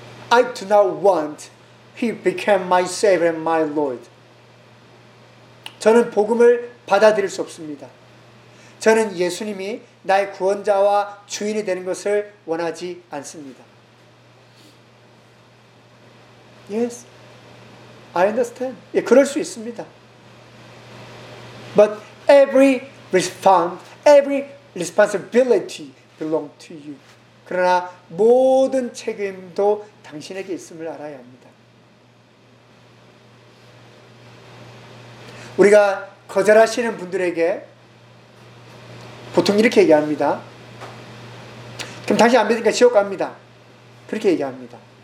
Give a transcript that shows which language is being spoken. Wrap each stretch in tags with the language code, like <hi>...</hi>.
<en>I do not want he became my Savior and my Lord.</en> <ko>저는 복음을 받아들일 수 없습니다. 저는 예수님이 나의 구원자와 주인이 되는 것을 원하지 않습니다.</ko> <en>Yes, I understand.</en> <ko>예, 그럴 수 있습니다.</ko> <en>But every response, every responsibility belongs to you.</en> <ko>그러나 모든 책임도 당신에게 있음을 알아야 합니다. 우리가 거절하시는 분들에게 보통 이렇게 얘기합니다. 그럼 당신 안 믿으니까 지옥 갑니다. 그렇게 얘기합니다.</ko>